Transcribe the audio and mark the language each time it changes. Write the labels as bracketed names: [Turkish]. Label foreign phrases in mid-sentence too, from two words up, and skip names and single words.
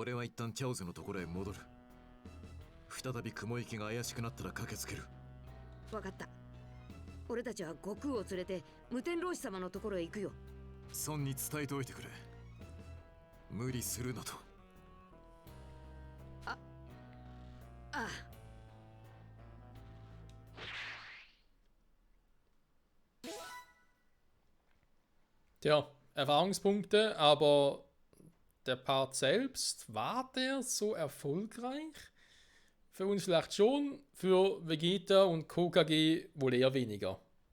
[Japanese] 俺は一旦チャオズのところへ戻る。再び雲行きが怪しくなったら駆けつける。分かった。俺たちは悟空を連れて無天老師様のところへ行くよ。孫に伝えておいてくれ。無理するなと。ああ。 [German] Tja, Erfahrungspunkte, aber der Part selbst, war der so erfolgreich? Für uns vielleicht schon, für Vegeta und KKG wohl eher weniger.